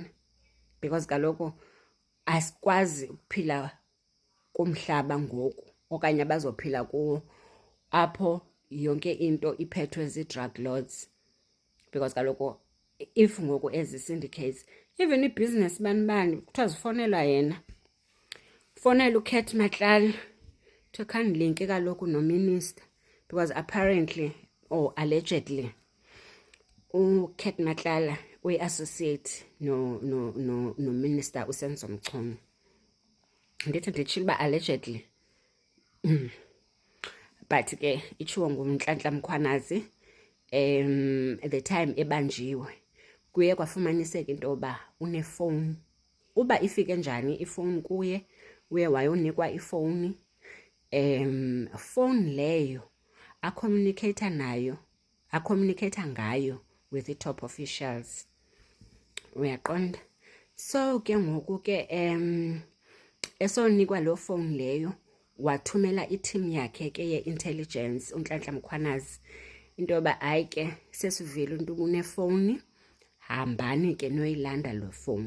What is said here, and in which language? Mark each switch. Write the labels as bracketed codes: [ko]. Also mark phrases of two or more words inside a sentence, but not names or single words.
[xh] Because kaloku asikwazi ukuphila kumhlaba ngoku okanye bazophila kuwo apho yonke into iphethwe zii- [en] drug lords. [xh] Because kaloku if ngoku ezi syndicates even ibhizinesi bani kuthiwa zifonelwa yena. Fonela uKat Matlala to khandilinke kaloku nominister, [en] because apparently or allegedly [xh] uKat Matlala uyi-associate no minister uSenzo Mchunu. Ndithi nditshile uba allegedly. But ke itshiwo nguNhlanhla Mkhanazi [en] the time [xh] ebanjiwe kuye kwafumaniseka into yoba unefowuni. Uba ifike njani ifowuni kuye, uye wayonikwa ifowuni. Phone leyo acommunicate ngayo [en] with the top officials. [xh] Uyaqonda? So ke ngoku ke esonikwa lo phone leyo wathumela i-team yakhe ke ye-intelligence uNhlanhla Mkhwanazi into yoba hayi ke sesivile into unefowuni, hambani ke noyilanda lo phone.